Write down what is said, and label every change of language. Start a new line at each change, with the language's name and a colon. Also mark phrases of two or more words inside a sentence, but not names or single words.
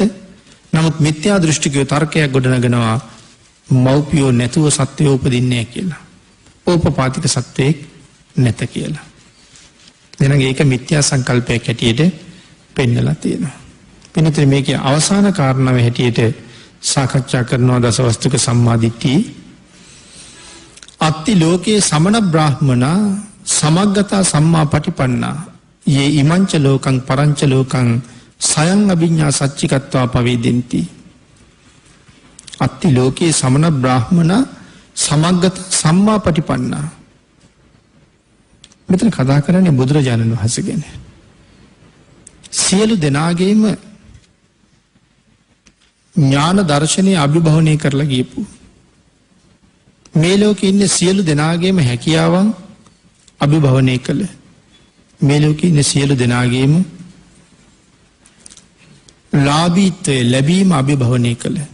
Sinhala: නමුත් මිත්‍යා දෘෂ්ටිකයෝ තර්කයක් ගොඩනගනවා මව්පියෝ නැතුව සත්වයෝ උපදින්නේ නැහැ කියලා. ඕපපාතික සත්වයෙක් නැත කියලා. එහෙනම් ඒක මිත්‍යා සංකල්පයක් හැටියට පෙන්නලා තියෙනවා. පින්නතේ මේකේ අවසාන කාරණාව හැටියට සාකච්ඡා කරනවා දසවස්තුක සම්මාදිට්ඨිය.
Pali: අත්ති ලෝකේ සමන බ්‍රාහ්මනා සමග්ගතා සම්මා පටිපන්නා යේ ඉමංච ලෝකං පරංච ලෝකං සයං අභිඤ්ඤා සච්චිකත්වා පවේදෙන්ති. අත්ති ලෝකේ සමන බ්‍රාහ්මනා සමග්ගත සම්මා පටිපන්නා.
Sinhala: මෙතන කතා කරන්නේ බුදුරජාණන් වහන්සේ ගැන. සියලු දෙනාගේම ඥාන දර්ශනය අභිභවනය කරලා ගියපු මේ ලෝකේ ඉන්න සියලු දෙනාගේම හැකියාවන් අභිභවනය කළ මේ ලෝකේ ඉන්න සියලු දෙනාගේම ලාභීත්වය ලැබීම අභිභවනය කළ